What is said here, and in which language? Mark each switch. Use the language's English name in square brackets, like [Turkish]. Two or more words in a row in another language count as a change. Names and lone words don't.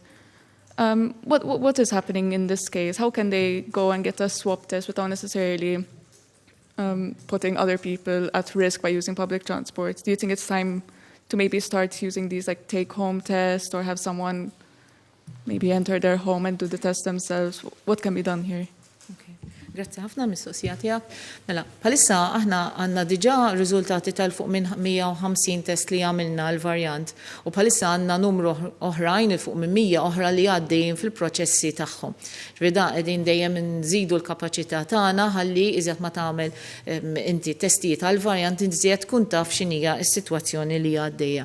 [English] What is happening in this case? How can they go and get a swab test without necessarily putting other people at risk by using public transport? Do you think it's time to maybe start using these like take-home tests or have someone maybe enter their home and do the test themselves? What can be done here? [Maltese] Grazzi ħafna mis-sosja tiegħek. Mela, bħalissa aħna għandna diġà riżultati tal-fuq minn 150 test li għamilna l-varjant u bħalissa għandna numru oħrajn il-fuq minn 100 oħra li għaddejjin fil-proċessi tagħhom. Ġvida qegħdin dejjem nżidu l-kapaċità tagħna ħalli iżjed ma tagħmel inti testijiet għall-varjant iżjed tkun taf x'inhija s-sitwazzjoni li għaddejja.